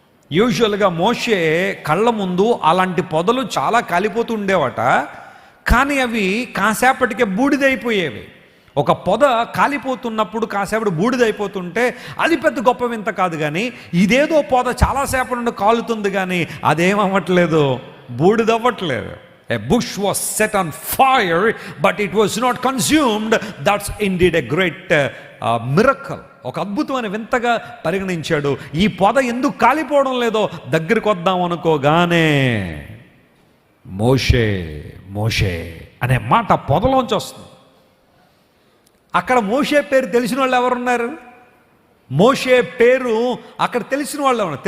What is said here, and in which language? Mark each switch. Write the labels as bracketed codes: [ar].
[te] యూజువల్గా మోషే కళ్ళ ముందు అలాంటి పొదలు చాలా కాలిపోతూ ఉండేవట, కానీ అవి కాసేపటికే బూడిదైపోయేవి. ఒక పొద కాలిపోతున్నప్పుడు కాసేపటి బూడిదైపోతుంటే అది పెద్ద గొప్ప వింత కాదు, కానీ ఇదేదో పొద చాలాసేపటి నుండి కాలుతుంది, కానీ అదేమవ్వట్లేదు, బూడిదవ్వట్లేదు. [en] A bush was set on fire, but it was not consumed. That's indeed a great miracle. [te] ఒక అద్భుతమైన వింతగా పరిగణించాడు. ఈ పొద ఎందుకు కాలిపోవడం లేదో దగ్గరికి వద్దాం అనుకోగానే మోషే మోషే అనే మాట పొదలోంచి వస్తుంది. అక్కడ మోషే పేరు తెలిసిన వాళ్ళు ఎవరున్నారు? మోషే పేరు అక్కడ తెలిసిన వాళ్ళు ఎవరు?